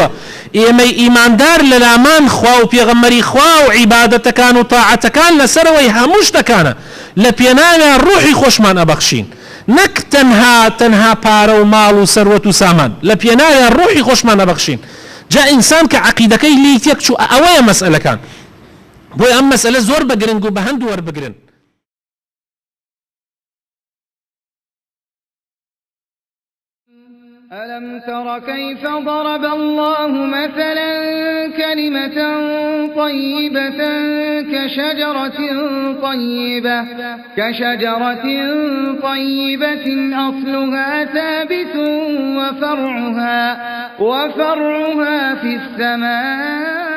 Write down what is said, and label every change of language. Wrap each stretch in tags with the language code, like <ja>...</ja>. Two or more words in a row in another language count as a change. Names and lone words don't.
<ckb>ئێمەی ئیماندار لە لامان خوا و پێغەمبەری خوا و عیبادەتەکان و تاعەتەکان لەسەرەوەی هەموو شتەکانە لە پێناویان ڕوحی خۆشمان ئەبەخشین، نەک تەنها پارە و ماڵ و سەروەت و سامان، لە پێناویان ڕوحی خۆشمان ئەبەخشین. جا ئینسان کە عەقیدەکەی لی تێکچوو ئەوەیە مەسئلەکان. بۆی ئەم مەسئلە زۆر بەگرنگ و بە هەندوو وەربگرن.</ckb> <ar>ألم تر كيف ضرب الله مثلا كلمة طيبة كشجرة طيبة أصلها ثابت وفرعها في السماء</ar>